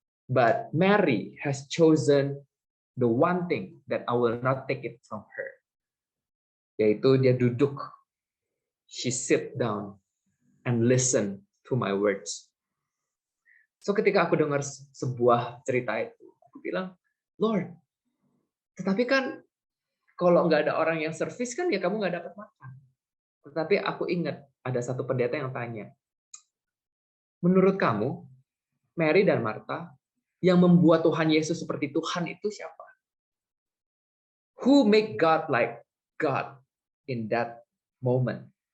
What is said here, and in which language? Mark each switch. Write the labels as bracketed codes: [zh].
[en] But Mary has chosen the one thing that I will not take it from her, [id] yaitu dia duduk, [en] she sit down and listen to my words. [id] So ketika aku dengar sebuah cerita itu, aku bilang, Lord, tetapi kan kalau nggak ada orang yang servis kan ya kamu nggak dapat makan. Tetapi aku ingat ada satu pendeta yang tanya, menurut kamu, Mary dan Martha, yang membuat Tuhan Yesus seperti Tuhan itu siapa? [en] Who make God like God in that moment?